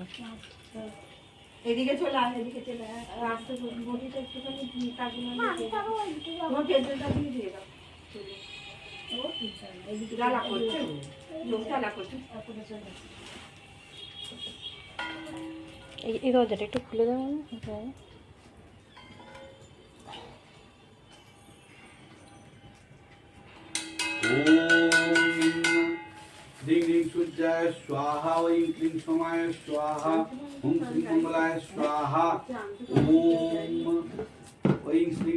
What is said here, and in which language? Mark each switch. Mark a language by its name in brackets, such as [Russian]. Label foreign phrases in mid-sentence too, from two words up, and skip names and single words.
[Bangla] এদিকে চলে আয়, এদিকে চলে আয়। রাস্তা বটিটা একটুখানি তোমার পেঁয়াজটা দিয়ে দিয়ে দাও। এদিকে জ্বালা করছে, লোক জ্বালা করছে। তারপরে চলে এই দরজাটা একটু খুলে দেবো। [Sanskrit] ह्रीं ह्रीं सूर्याय स्वाहा ऐं क्लीं सोमाय स्वाहा ॐ श्रीं मंगलाय स्वाहा ॐ ऐं श्रीं